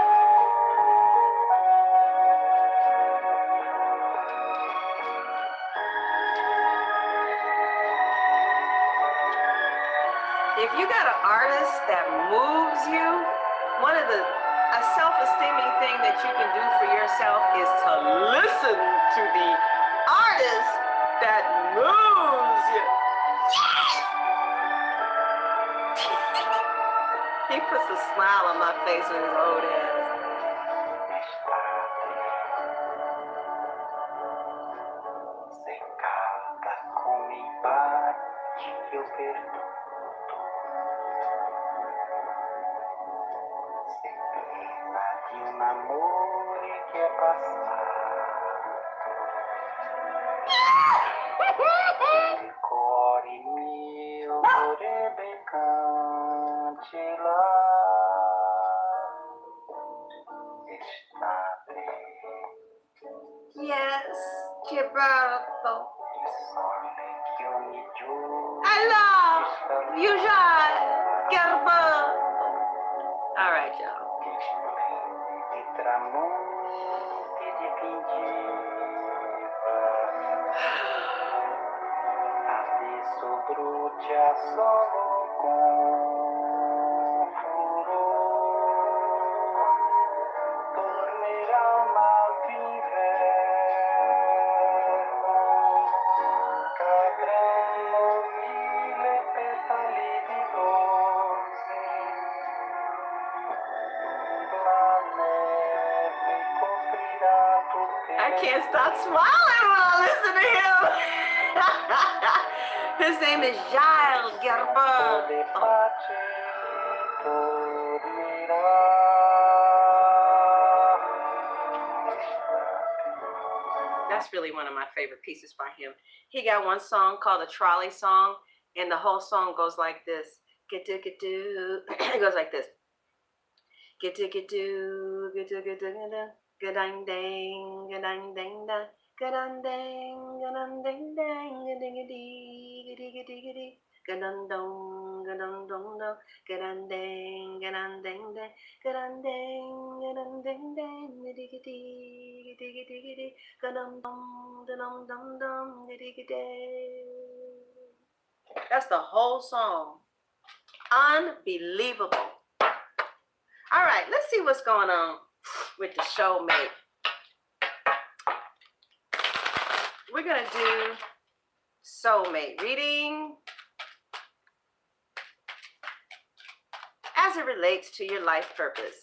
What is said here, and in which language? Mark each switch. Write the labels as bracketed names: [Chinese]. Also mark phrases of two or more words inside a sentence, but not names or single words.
[English] If you got an artist that moves you, a self-esteeming thing that you can do for yourself is to listen to the artist that moves you. Yes! He puts a smile on my face with his old ass. [Italian] Seccata come i baci che ho perduto. Di un amore che è passato, il cuore mio vorrebbe cancellare estate. [English] Yes, Gilberto. [Italian] Il sole che ogni giorno [English] I love you, Gilberto. All right, y'all. [Italian] I tramonti dipingeva, adesso brucia solo con furore, tornerà mal d'inverno, cadranno mille petali di rose. [English] I can't stop smiling when I listen to him. His name is Giles Gerber. That's really one of my favorite pieces by him. He got one song called the Trolley Song, and the whole song goes like this. Get do, get do. It goes like this. Get do, get do, get do, get do, get do. Ga-dang dang, ga-dang dang dang, ga-dang dang, ga-dang dang dang, ga-ding-a-dee, ga-dee-ga-dee-ga-dee, ga-dang dong, ga-dang dong dong, ga-dang dang, ga-dang dang dang, ga-dang dang, ga-dang dang dang, ga-dee-ga-dee, ga-dee-ga-dee-ga-dee, ga-dang dong, ga-dang dong dong, ga-dee-ga-dee. That's the whole song. Unbelievable. All right, let's see what's going on with the showmate. We're gonna do soulmate reading as it relates to your life purpose.